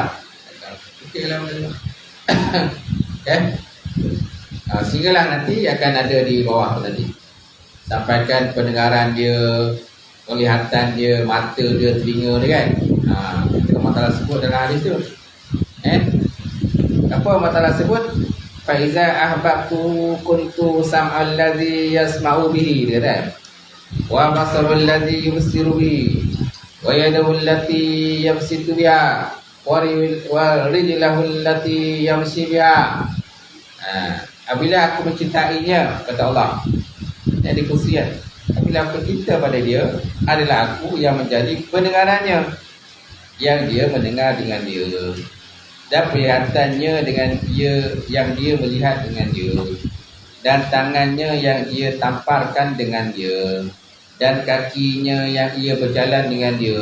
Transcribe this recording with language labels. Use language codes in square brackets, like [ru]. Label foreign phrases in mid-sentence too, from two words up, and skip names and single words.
[ms] Fikirlah benda tu. Okay? Sehinggalah nanti akan ada di bawah tu nanti. Sampaikan pendengaran dia, penglihatan dia, mata dia, telinga dia kan. Itu Allah sebut dalam hadis tu. Apa Allah sebut? [ar] فإذا أحببت كنت سمع الذي يسمع به, [ms] dia kata. [ar] وبصر الذي يبصر به، ويده التي يبسط بها، ورجله التي يمشي بها. [ms] Apabila aku mencintainya, kata Allah, yang dikusian, apabila aku cinta pada dia, adalah aku yang menjadi pendengarannya, yang dia mendengar dengan dia, dan penglihatannya dengan dia, yang dia melihat dengan dia, dan tangannya yang ia tamparkan dengan dia, dan kakinya yang ia berjalan dengan dia.